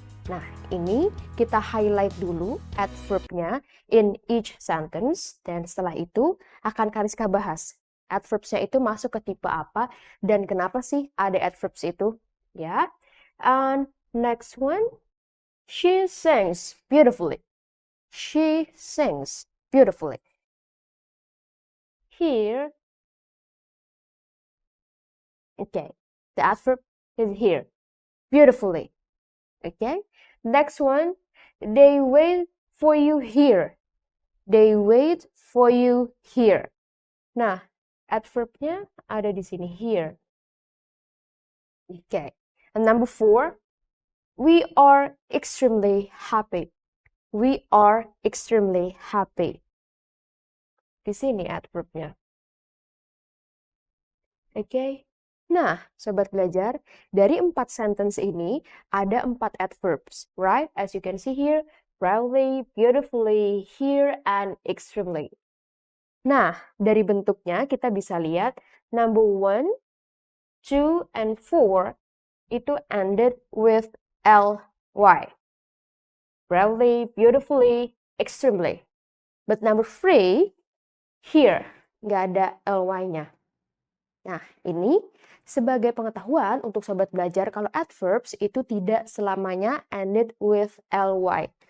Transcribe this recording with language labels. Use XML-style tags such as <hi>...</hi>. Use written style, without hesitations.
<id>Nah, ini kita highlight dulu adverbnya</id> <en>in each sentence,</en> <id>dan setelah itu akan Kariska bahas adverbsnya itu masuk ke tipe apa dan kenapa sih ada adverbs itu, ya.</id> <en>And next one, she sings beautifully. She sings beautifully. Here, okay, the adverb is here, beautifully. Okay, next one, they wait for you here. They wait for you here.</en> <id>Nah, adverbnya ada di sini,</id> <en>here. Okay, and number 4, we are extremely happy. We are extremely happy.</en> <id>Di sini adverbnya. Okay. Nah, sobat belajar, dari 4 sentence ini ada 4 adverbs, right?</id> <en>As you can see here, proudly, beautifully, here, and extremely.</en> <id>Nah, dari bentuknya kita bisa lihat number 1, 2, and 4 itu</id> <en>ended with ly. Proudly, beautifully, extremely. But number 3, here,</en> <id>nggak ada ly-nya. Nah, ini sebagai pengetahuan untuk sobat belajar kalau adverbs itu tidak selamanya</id> <en>ended with ly.</en>